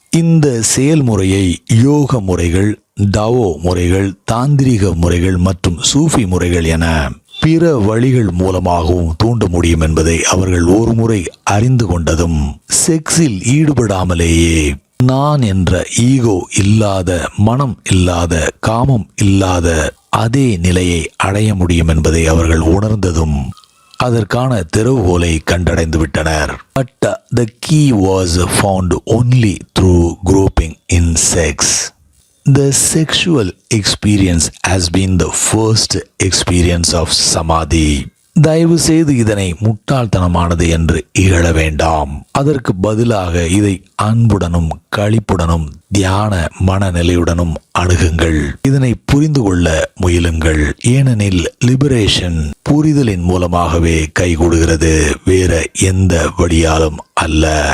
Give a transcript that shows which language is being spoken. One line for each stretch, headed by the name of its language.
Tamil: இந்த செயல்முறையை யோக முறைகள், டாவோ முறைகள், தாந்திரிக முறைகள் மற்றும் சூஃபி முறைகள் என பிற வழிகள் மூலமாகவும் தூண்ட முடியும் என்பதை அவர்கள் ஒருமுறை அறிந்து கொண்டதும் செக்ஸில் ஈடுபடாமலேயே நான் என்ற ஈகோ இல்லாத, மனம் இல்லாத, காமம் இல்லாத அதே நிலையை அடைய முடியும் என்பதை அவர்கள் உணர்ந்ததும் அதற்கான திறவுகோலை கண்டடைந்து விட்டனர்.
English: But the key was found only through groping in sex. The sexual experience has been the first experience of samadhi.
Tamil: தயவு செய்து இதனை முட்டாள்தனமானது என்று இகழ வேண்டாம். அதற்கு பதிலாக இதை அன்புடனும் களிப்புடனும் தியான மனநிலையுடனும் அணுகுங்கள். இதனை புரிந்து கொள்ள முயலுங்கள். ஏனெனில் லிபரேஷன் புரிதலின் மூலமாகவே கைகூடுகிறது, வேற எந்த வழியாலும் அல்ல.